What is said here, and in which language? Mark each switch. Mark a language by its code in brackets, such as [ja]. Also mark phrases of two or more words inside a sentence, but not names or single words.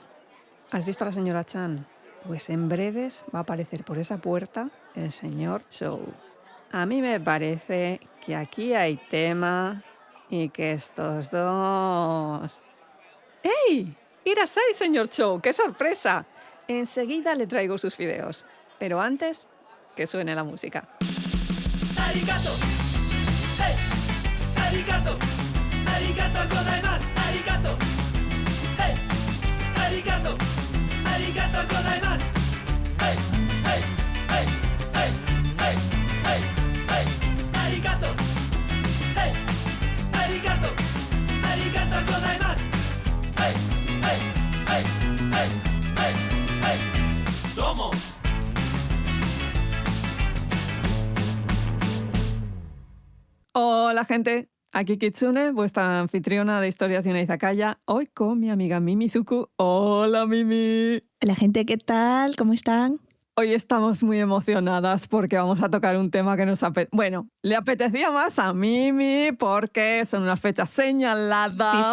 [es] ¿Has visto a la señora Chan? Pues en breves va a aparecer por esa puerta el señor Chow. A mí me parece que aquí hay tema y que estos dos... ¡Ey! Irasai, señor Chow, ¡qué sorpresa! Enseguida le traigo sus fideos. Pero antes, que suene la música. [ja] ありがとう、hey、ありがとう、ありがとうございます、ありがとう、hey、ありがとう、ありがとうございます、hey、hey、hey、hey、hey、hey、hey、ありがとう、hey、ありがとう、ありがとうございます、hey、hey、hey、hey、hey、hey、どうも. [es] Hola gente, aquí Kitsune, vuestra anfitriona de historias de una izakaya, hoy con mi amiga Mimizuku. Hola Mimi. Hola gente, ¿qué tal? ¿Cómo están? Hoy estamos muy emocionadas porque vamos a tocar un tema que nos le apetecía más a Mimi porque son unas fechas señaladas.